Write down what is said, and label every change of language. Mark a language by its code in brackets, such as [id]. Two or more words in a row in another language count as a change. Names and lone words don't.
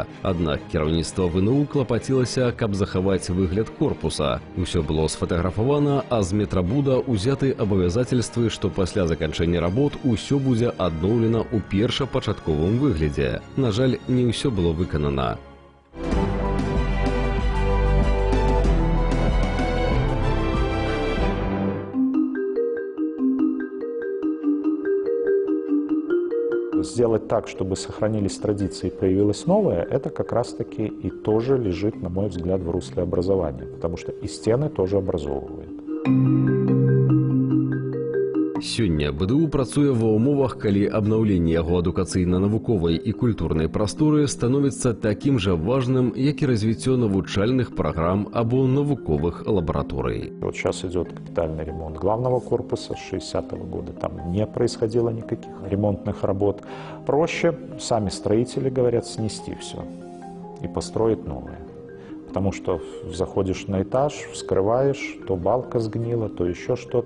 [be] Аднак кіраўніцтва ВНУ клапацілася, каб захаваць выгляд корпуса. Усё было сфотаграфавана, а з метрабуда ўзяты абавязательствы, што пасля заканчэння работ усё будзе адноўлена ў першапачатковым выглядзе. На жаль, не ўсё было выканана. [ru] Сделать так, чтобы сохранились традиции и появилось новое, это как раз-таки и тоже лежит, на мой взгляд, в русле образования, потому что и стены тоже образовывают. [be] Сёння БДУ працуе ва ўмовах, калі абнаўленне яго адукацыйна-навуковай і культурнай прасторы становіцца такім жа важным, як і развіццё навучальных праграм або навуковых лабараторый. [ru] Вот сейчас идет капитальный ремонт главного корпуса с 60-го года. Там не происходило никаких ремонтных работ. Проще, сами строители говорят, снести все и построить новое. Потому что заходишь на этаж, вскрываешь, то балка сгнила, то еще что-то.